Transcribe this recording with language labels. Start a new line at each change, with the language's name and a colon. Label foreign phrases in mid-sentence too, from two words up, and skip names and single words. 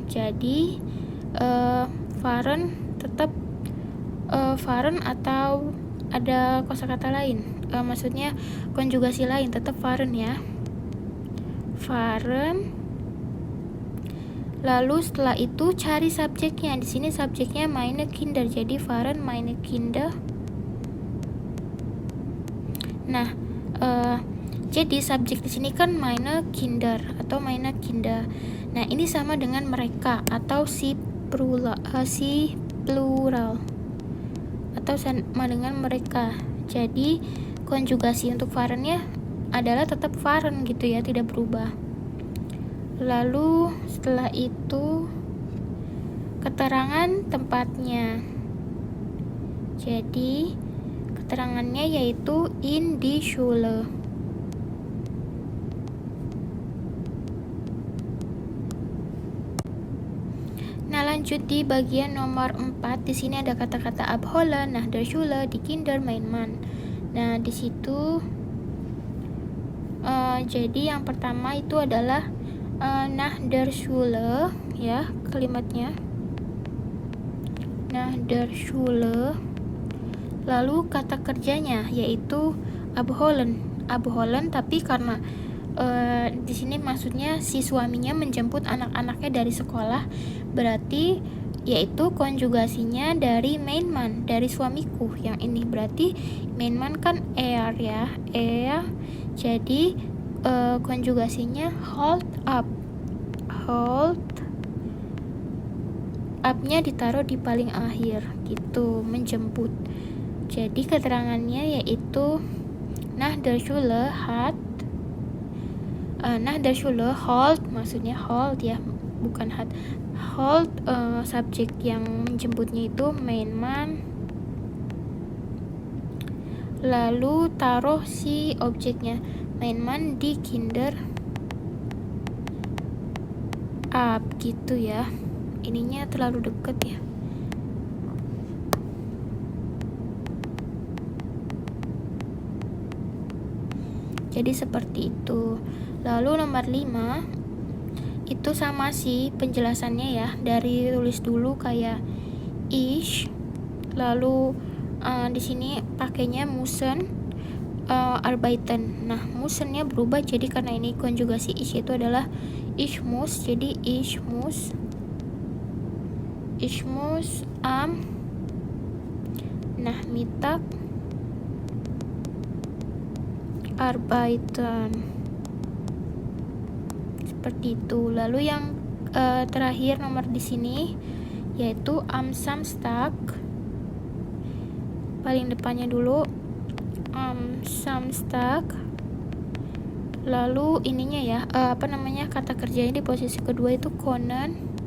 Indonesian: Jadi fahren tetap fahren atau ada kosakata lain, maksudnya konjugasi lain, tetap fahren ya, fahren. Lalu setelah itu cari subjeknya. Di sini subjeknya
German: meine Kinder,
Indonesian: jadi
German: fahren meine Kinder.
Indonesian: Nah, jadi subjek di sini kan
German: meine Kinder
Indonesian: atau
German: meine Kinder.
Indonesian: Nah, ini sama dengan mereka atau si plural atau sama dengan mereka. Jadi konjugasi untuk fahren-nya adalah tetap fahren gitu ya, tidak berubah. Lalu setelah itu keterangan tempatnya. Jadi keterangannya yaitu
German: in die Schule.
Indonesian: Nah, lanjut di bagian nomor 4. Di sini ada kata-kata abholen,
German: nach der Schule, die Kinder, mein Mann.
Indonesian: Nah, di situ jadi yang pertama itu adalah
German: nach der Schule,
Indonesian: ya kalimatnya.
German: Nach der Schule.
Indonesian: Lalu kata kerjanya yaitu abholen. Abholen, tapi karena di sini maksudnya si suaminya menjemput anak-anaknya dari sekolah, berarti yaitu konjugasinya dari
German: mein Mann,
Indonesian: dari suamiku yang ini. Berarti
German: mein Mann
Indonesian: kan er ya, jadi konjugasinya
English: hold up. Hold up-
Indonesian: nya ditaruh di paling akhir gitu, menjemput. Jadi keterangannya yaitu
German: nach der Schule hat, nach der Schule hold,
Indonesian: maksudnya hold ya, bukan hat. Hold subjek yang menjemputnya itu
German: mein Mann,
Indonesian: lalu taruh si objeknya
German: mein Mann die Kinder ab
Indonesian: gitu ya. Ininya terlalu deket ya. Jadi seperti itu. Lalu nomor 5 itu sama sih penjelasannya ya. Dari tulis dulu kayak ich, lalu di sini pakainya
German: müssen, arbeiten.
Indonesian: Nah, müssennya berubah jadi karena ini konjugasi ich itu adalah
German: ich muss,
Indonesian: jadi
German: ich muss am Nachmittag arbeiten.
Indonesian: Seperti itu. Lalu yang terakhir nomor di sini yaitu
German: am Samstag.
Indonesian: Paling depannya dulu
German: am Samstag.
Indonesian: Lalu ininya ya, kata kerjanya di posisi kedua itu können.